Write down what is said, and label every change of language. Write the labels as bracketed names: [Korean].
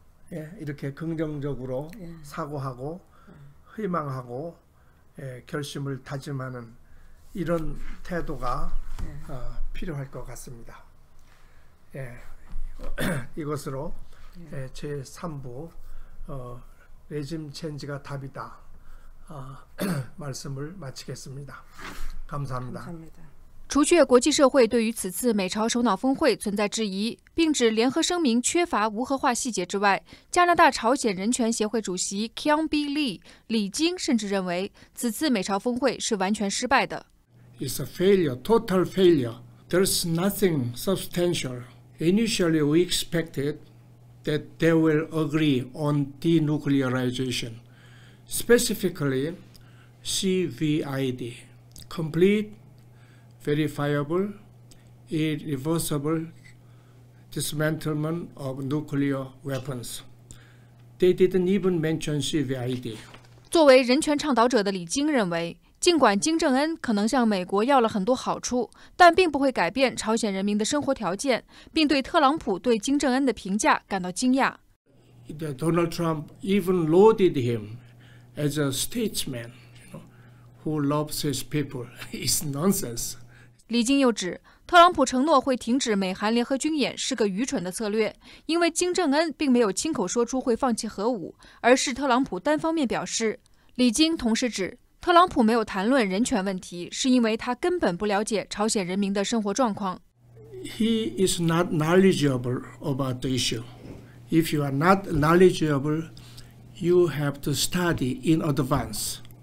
[Korean] 이렇게 긍정적으로 사고하고 희망하고 결심을 다짐하는 이런 태도가 필요할 것 같습니다. 이것으로 제3부 레짐 체인지가 답이다 말씀을 마치겠습니다. 감사합니다. [Chinese] 除却国际社会对于此次美朝首脑峰会存在质疑，并指联合声明缺乏无核化细节之外，加拿大朝鲜人权协会主席 Kyung-bi Lee 李京甚至认为此次美朝峰会是完全失败的。 [English] It's a failure, total failure. There's nothing substantial. Initially, we expected that they will agree on denuclearization, specifically CVID, complete, verifiable, irreversible dismantlement of nuclear weapons. They didn't even mention CVID. [Chinese] 作为人权倡导者的李京认为，尽管金正恩可能向美国要了很多好处，但并不会改变朝鲜人民的生活条件，并对特朗普对金正恩的评价感到惊讶。 [English] Donald Trump even lauded him as a statesman, who loves his people. It's nonsense. [Chinese] 李京又指，特朗普承诺会停止美韩联合军演是个愚蠢的策略，因为金正恩并没有亲口说出会放弃核武，而是特朗普单方面表示。李京同时指，特朗普没有谈论人权问题，是因为他根本不了解朝鲜人民的生活状况。 [English] He is not knowledgeable about the issue. If you are not knowledgeable, you have to study in advance.